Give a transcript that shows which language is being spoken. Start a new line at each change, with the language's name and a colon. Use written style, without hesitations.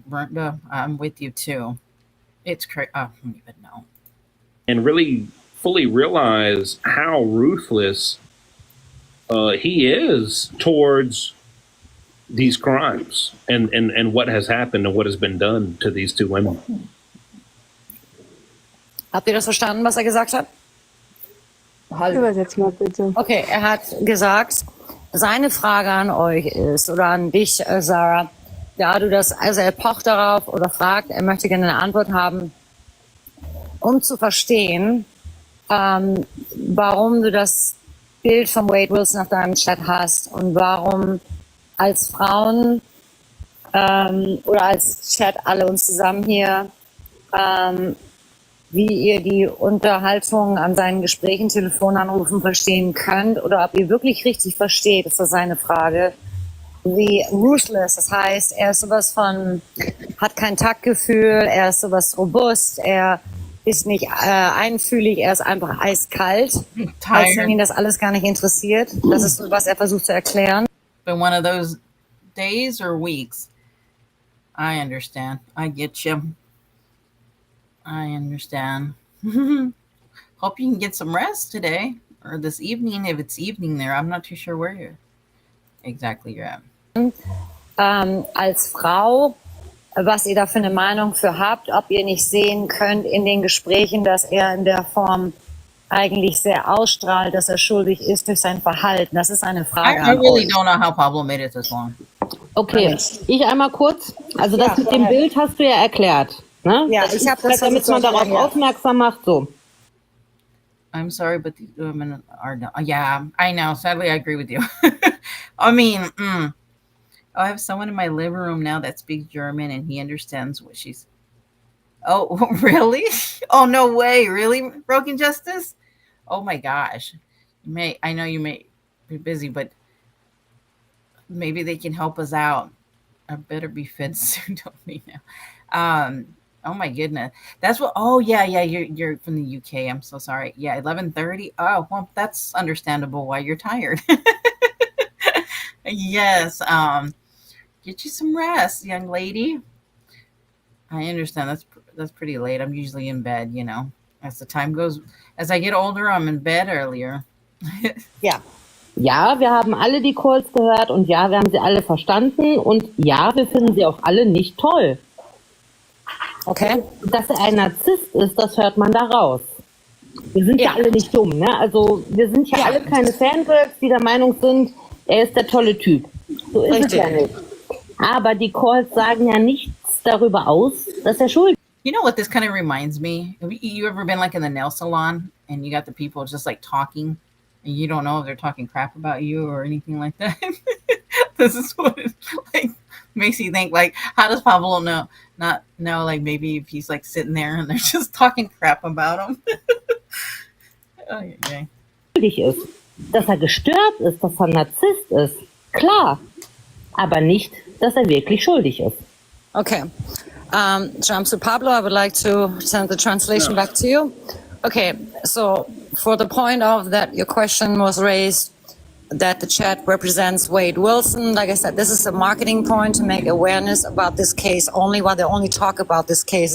English: Brenda, I'm with you too. It's crazy. I don't even know. And really fully realize how ruthless he is towards these crimes and what has happened and what has been done to these two women.
German: Habt ihr das verstanden, was er gesagt hat? Übersetz mal bitte. Okay, er hat gesagt, seine Frage an euch ist, oder an dich, Sarah, da du das, also er pocht darauf oder fragt, er möchte gerne eine Antwort haben, um zu verstehen, warum du das Bild von Wade Wilson auf deinem Chat hast und warum als Frauen oder als Chat alle uns zusammen hier, wie ihr die Unterhaltung an seinen Gesprächen, Telefonanrufen verstehen könnt oder ob ihr wirklich richtig versteht, ist das seine Frage. Wie ruthless, das heißt, er ist sowas von, hat kein Taktgefühl, er ist sowas robust, er ist nicht einfühlig, er ist einfach eiskalt, als wenn ihn das alles gar nicht interessiert. Das ist so, was er versucht zu erklären.
English: Been one of those days or weeks. I understand. I get you. I understand. Hope you can get some rest today or this evening, if it's evening there. I'm not too sure where you're at.
German: Als Frau, was ihr da für eine Meinung für habt, ob ihr nicht sehen könnt in den Gesprächen, dass er in der Form eigentlich sehr ausstrahlt, dass er schuldig ist durch sein Verhalten. Das ist eine Frage
English: I really don't know how Pablo made it this long.
German: Okay, ich einmal kurz. Also das mit dem Bild hast du ja erklärt. Ne? Ja, ich habe das, damit man darauf aufmerksam macht, so.
English: I'm sorry, but the women are not. Yeah, I know. Sadly, I agree with you. I mean, I have someone in my living room now that speaks German, and he understands what she's. Oh, really? Oh, no way! Really, Broken Justice? Oh my gosh! I know you may be busy, but maybe they can help us out. I better be fed soon, don't we now? Oh my goodness. That's what, oh yeah, you're from the UK. I'm so sorry. Yeah, 11:30. Oh, well, that's understandable why you're tired. Yes. Get you some rest, young lady. I understand. That's pretty late. I'm usually in bed, you know. As the time goes, as I get older, I'm in bed earlier.
German: Ja. Ja, wir haben alle die Calls gehört und ja, wir haben sie alle verstanden und ja, wir finden sie auch alle nicht toll. Okay. Dass er ein Narzisst ist, das hört man da raus. Wir sind ja alle nicht dumm, ne? Also wir sind ja alle keine Fangirls, die der Meinung sind, er ist der tolle Typ. So ist es ja nicht. Aber die Calls sagen ja nichts darüber aus, dass er schuldig ist.
English: You know what this kind of reminds me? Have you ever been like in the nail salon and you got the people just like talking and you don't know if they're talking crap about you or anything like that? This is what it like makes you think, like, how does Pablo not know, like, maybe if he's like sitting there and they're just talking crap about him? Oh, yeah.
German: Ist. Dass er gestört ist, dass er ein Narzisst ist, klar. Aber nicht, dass er wirklich schuldig ist. Okay.
English: Jumpsuit Pablo, I would like to send the translation back to you. Okay, so for the point of that your question was raised that the chat represents Wade Wilson, like I said, this is a marketing point to make awareness about this case only, while they only talk about this case.